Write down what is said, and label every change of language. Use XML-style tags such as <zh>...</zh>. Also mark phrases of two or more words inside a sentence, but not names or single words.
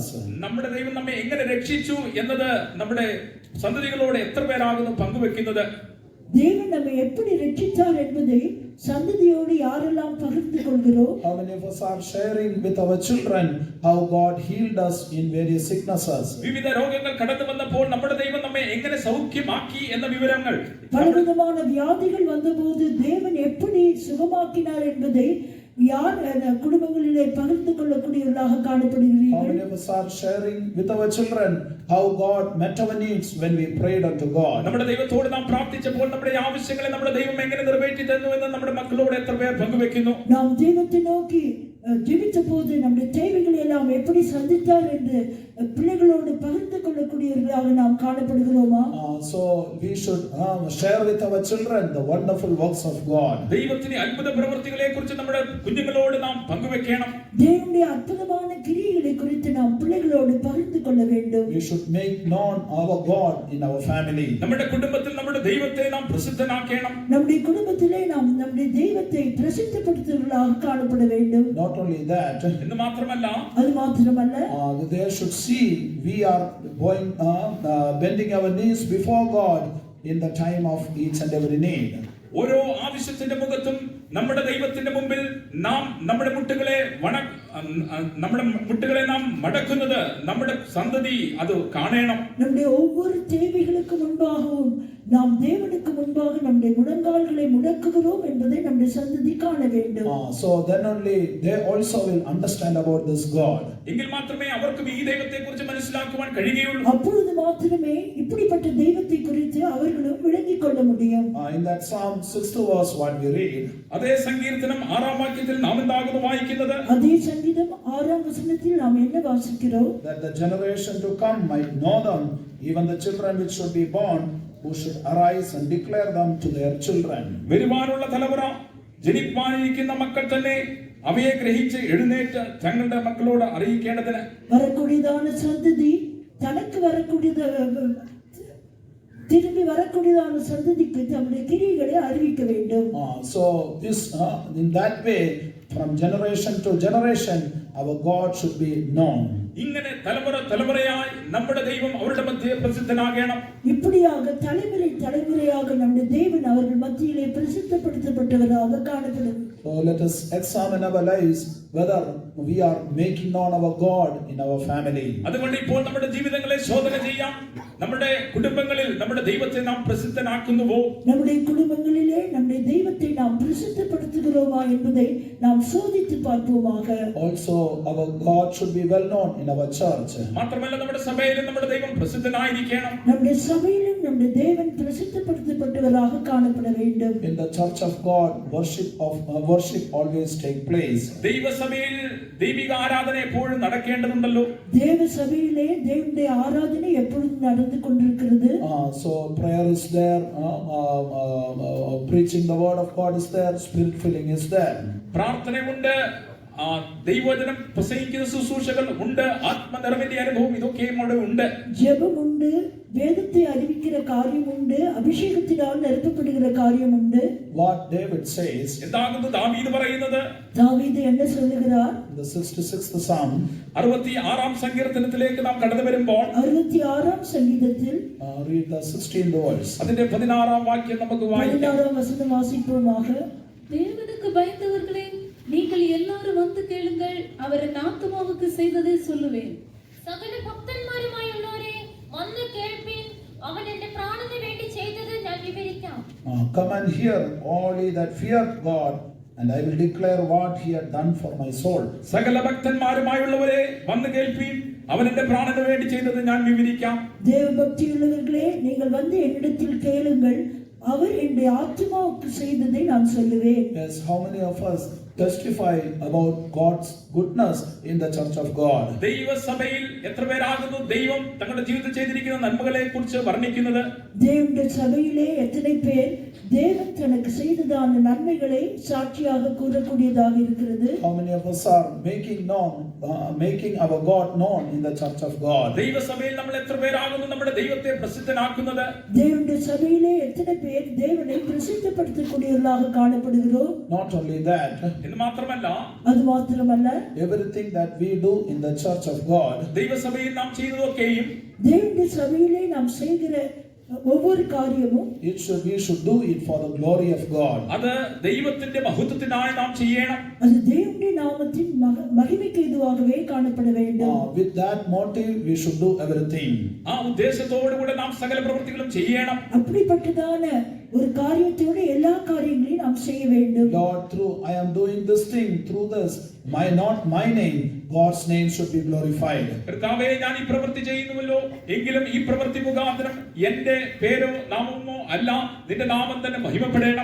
<ml>നമ്മുടെ ദൈവം നമ്മെ എങ്ങനെ രക്ഷിച്ചു എന്നത് നമ്മുടെ സന്തതികളോട് എത്ര പേരാകുന്നു പങ്കുവെക്കുന്നത്?</ml> <ta>தேவன் நம்மை எப்படி ரட்சித்தார் என்பதை சந்ததியோடு யாரெல்லாம் பகிர்ந்து கொள்கிறோம்?</ta> <en>How many of us are sharing with our children how God healed us in various sicknesses?</en> <ml>വിവിധ രോഗങ്ങൾ കടന്നു വന്നപ്പോൾ നമ്മുടെ ദൈവം നമ്മെ എങ്ങനെ സൗഖ്യമാക്കി എന്ന വിവരങ്ങൾ,</ml> <ta>பலவிதமான வியாதிகள் வந்தபோது தேவன் எப்படி சுகமாக்கினார் என்பதை யார் குடும்பங்களிலே பகிர்ந்து கொள்ளக்கூடியவர்களாக</ta> <en>How</en> <ta>காணப்படுகிறீர்கள்?</ta> <en>many of us are sharing with our children how God met our needs when we prayed unto God?</en> <ml>നമ്മുടെ ദൈവത്തോട് നാം പ്രാർത്ഥിച്ചപ്പോൾ നമ്മുടെ ആവശ്യങ്ങളെ നമ്മുടെ ദൈവം എങ്ങനെ നിറവേറ്റി തന്നു എന്ന് നമ്മുടെ മക്കളോട് എത്ര പേർ പങ്കുവെക്കുന്നു?</ml> <ta>நாம் தெய்வத்தை நோக்கி ஜெபித்த போது நம்முடைய தேவைகளை எல்லாம் எப்படி சந்தித்தார் என்று பிள்ளைகளோடு பகிர்ந்து கொள்ளக்கூடியவர்களாக நாம் காணப்படுகிறோமா?</ta> <en>So we should share with our children the wonderful works of God.</en> <ml>ദൈവത്തിന്റെ അത്ഭുത പ്രവൃത്തികളെ കുറിച്ച് നമ്മുടെ കുഞ്ഞുങ്ങളോട് നാം പങ്കുവെക്കണം.</ml> <ta>தேவனுடைய அற்புதமான கிரியைகளை குறித்து நாம் பிள்ளைகளோடு பகிர்ந்து கொள்ள வேண்டும்.</ta> <en>We should make known our God in our family.</en> <ml>നമ്മുടെ കുടുംബത്തിൽ നമ്മുടെ ദൈവത്തെ നാം പ്രസിദ്ധനാക്കണം.</ml> <ta>நம்முடைய குடும்பத்திலே நாம் நம்முடைய தெய்வத்தை பிரசித்தப்படுத்துவர்களாக காணப்பட வேண்டும்.</ta> <en>Not only that,</en> <ml>എന്ന് മാത്രമല്ല,</ml> <ta>அது மாத்திரமல்ல,</ta> <en>they should see we are going bending our knees before God in the time of each and every need.</en> <ml>ഓരോ ആവശ്യത്തിന്റെ മുഖത്തും നമ്മുടെ ദൈവത്തിന്റെ മുമ്പിൽ നാം നമ്മുടെ മുട്ടുകളെ നാം മടക്കുന്നത് നമ്മുടെ സന്തതി അത് കാണണം.</ml> <ta>நம்முடைய ஒவ்வொரு தேவைகளுக்கு முன்பாகவும் நாம் தேவனுக்கு முன்பாக நம்முடைய முழங்கால்களை முடக்குகிறோம் என்பதை நம்முடைய சந்ததி காண வேண்டும்.</ta> <en>So then only they also will understand about this God.</en> <ml>എങ്കിൽ മാത്രമേ അവർക്കും ഈ ദൈവത്തെ കുറിച്ച് മനസ്സിലാക്കുവാൻ കഴിയുകയുള്ളൂ.</ml> <ta>அப்பொழுது மாத்திரமே இப்படிப்பட்ட தெய்வத்தை குறித்து அவர்களும் விளங்கிக் கொள்ள முடியும்.</ta> <en>In that Psalm 60 verse what we read,</en> <ml>അതേ സങ്കീർത്തനം 6-ാം വാക്യത്തിൽ നാം എന്താകുന്നു വായിക്കുന്നത്?</ml> <ta>அதே சங்கீதம் 6-ஆம் வசனத்தில் நாம் என்ன வாசிக்கிறோம்?</ta> <en>that the generation to come might know them, even the children which should be born, who should arise and declare them to their children.</en> <ml>വരുവാനുള്ള തലമുറ, ജനിപ്പാനിരിക്കുന്ന മക്കൾ തന്നെ അവയെ ഗ്രഹിച്ച് എഴുന്നേറ്റ് തങ്ങളുടെ മക്കളോട് അറിയിക്കേണ്ടതിന്,</ml> <ta>வரக்கூடியதான சந்ததி தனக்கு திரும்பி வரக்கூடியதான சந்ததிக்கு தம்முடைய கிரியைகளை அறிவிக்க வேண்டும்.</ta> <en>So this in that way, from generation to generation, our God should be known.</en> <ml>ഇങ്ങനെ തലമുറയായി നമ്മുടെ ദൈവം അവരുടെ മധ്യേ പ്രസിദ്ധനാകണം.</ml> <ta>இப்படியாக தலைமுறையாக நம்முடைய தேவன் அவர்கள் மத்தியிலே பிரசித்தப்படுத்தப்பட்டவராக காணப்படும்.</ta> <en>So let us examine our lives whether we are making known our God in our family.</en> <ml>അതുകൊണ്ട് ഇപ്പോൾ നമ്മുടെ ജീവിതങ്ങളെ ശോധന ചെയ്യാം. നമ്മുടെ കുടുംബങ്ങളിൽ നമ്മുടെ ദൈവത്തെ നാം പ്രസിദ്ധനാക്കുന്നുവോ?</ml> <ta>நம்முடைய குடும்பங்களிலே நம்முடைய தெய்வத்தை நாம் பிரசித்தப்படுத்துகிறோமா என்பதை நாம் சோதித்து பார்ப்போமாக.</ta> <en>Also our God should be well known in our church.</en> <ml>മാത്രമല്ല നമ്മുടെ സഭയിലും നമ്മുടെ ദൈവം പ്രസിദ്ധനായിരിക്കണം.</ml> <ta>நம்முடைய சபையிலும் நம்முடைய தேவன் பிரசித்தப்படுத்தப்பட்டவராக காணப்பட வேண்டும்.</ta> <en>In the church of God, worship always take place.</en> <ml>ദൈവസഭയിൽ ദൈവിക ആരാധന എപ്പോഴും നടക്കേണ്ടതുണ്ടല്ലോ.</ml> <ta>தேவ சபையிலே தேவனுடைய ஆராதனை எப்பொழுதும் நடந்து கொண்டிருக்கிறது.</ta> <en>So prayer is there, preaching the word of God is there, spirit filling is there.</en> <ml>പ്രാർത്ഥനയുണ്ട്, ദൈവവചനം പ്രസംഗിക്കുന്ന ശുശ്രൂഷകൾ ഉണ്ട്, ആത്മനിറവിന്റെ അനുഭവം ഇതൊക്കെയും അവിടെ ഉണ്ട്.</ml> <ta>ஜெபம் உண்டு, வேதத்தை அறிவிக்கிற காரியம் உண்டு, அபிஷேகத்தினால் நிரப்பப்படுகிற காரியம் உண்டு.</ta> <en>What David says,</en> <ml>എന്താകുന്നു ദാവീദ് പറയുന്നത്?</ml> <ta>தாவீது என்ன சொல்லுகிறார்?</ta> <en>the 66th Psalm,</en> <ml>66-ാം സങ്കീർത്തനത്തിലേക്ക് നാം കടന്നു വരുമ്പോൾ</ml> <ta>66-ஆம் சங்கீதத்தில்</ta> <en>read the 16th verse.</en> <ml>അതിന്റെ 16-ാം വാക്യം നമുക്ക് വായിക്കാം.</ml> <ta>16-ஆம் வசனம் வாசிப்போமாக. தேவனுக்கு பயந்தவர்களே, நீங்கள் எல்லாரும் வந்து கேளுங்கள், அவர் என் ஆத்துமாவுக்கு செய்ததை சொல்லுவேன்.</ta> <ml>സകല ഭക്തന്മാരുമായുള്ളവരെ വന്ന് കേൾപ്പിൻ, അവൻ എന്റെ പ്രാണന് വേണ്ടി ചെയ്തത് ഞാൻ വിവരിക്കാം.</ml> <en>Come and hear, all ye that fear God, and I will declare what he had done for my soul.</en> <ml>സകല ഭക്തന്മാരുമായുള്ളവരെ വന്ന് കേൾപ്പീൻ, അവൻ എന്റെ പ്രാണന് വേണ്ടി ചെയ്തത് ഞാൻ വിവരിക്കാം.</ml> <ta>தேவ பக்தியுள்ளவர்களே, நீங்கள் வந்து என்னிடத்தில் கேளுங்கள், அவர் என்னுடைய ஆத்துமாவுக்கு செய்ததை நான் சொல்லுவேன்.</ta> <en>Yes, how many of us testify about God's goodness in the church of God?</en> <ml>ദൈവസഭയിൽ എത്ര പേരാകുന്നു ദൈവം തങ്ങളുടെ ജീവിതത്തിൽ ചെയ്തിരിക്കുന്ന നന്മകളെ കുറിച്ച് വർണ്ണിക്കുന്നത്?</ml> <ta>தேவனுடைய சபையிலே எத்தனை பேர் தேவன் தனக்கு செய்ததான நன்மைகளை சாட்சியாக கூறக்கூடியதாக இருக்கிறது?</ta> <en>How many of us are making our God known in the church of God?</en> <ml>ദൈവസഭയിൽ നമ്മൾ എത്ര പേരാകുന്നു നമ്മുടെ ദൈവത്തെ പ്രസിദ്ധനാക്കുന്നത്?</ml> <ta>தேவனுடைய சபையிலே எத்தனை பேர் தேவனை பிரசித்தப்படுத்தக்கூடியவர்களாக காணப்படுகிறோம்?</ta> <en>Not only that,</en> <ml>എന്ന് മാത്രമല്ല,</ml> <ta>அது மாத்திரமல்ல,</ta> <en>everything that we do in the church of God,</en> <ml>ദൈവസഭയിൽ നാം ചെയ്തതൊക്കെയും</ml> <ta>தேவனுடைய சபையிலே நாம் செய்கிற ஒவ்வொரு காரியமும்</ta> <en>we should do it for the glory of God.</en> <ml>അത് ദൈവത്തിന്റെ മഹത്വത്തിനായി നാം ചെയ്യണം.</ml> <ta>அது தேவனுடைய நாமத்தின் மகிமைக்கு ஏதுவாகவே காணப்பட வேண்டும்.</ta> <en>With that motive we should do everything.</en> <ml>ആ ഉദ്ദേശത്തോടുകൂടെ നാം സകല പ്രവൃത്തികളും ചെയ്യണം.</ml> <ta>அப்படிப்பட்டதான ஒரு காரியத்தோடு எல்லா காரியங்களையும் நாம் செய்ய வேண்டும்.</ta> <en>Lord, through I am doing this thing, through this, not my name, God's name should be glorified.</en> <ml>കർത്താവേ, ഞാൻ ഈ പ്രവൃത്തി ചെയ്യുന്നുവല്ലോ, എങ്കിലും ഈ പ്രവൃത്തി മുഖാന്തരം എന്റെ പേരോ നാമമോ അല്ല, നിന്റെ നാമം തന്നെ മഹിമപ്പെടണം.</ml>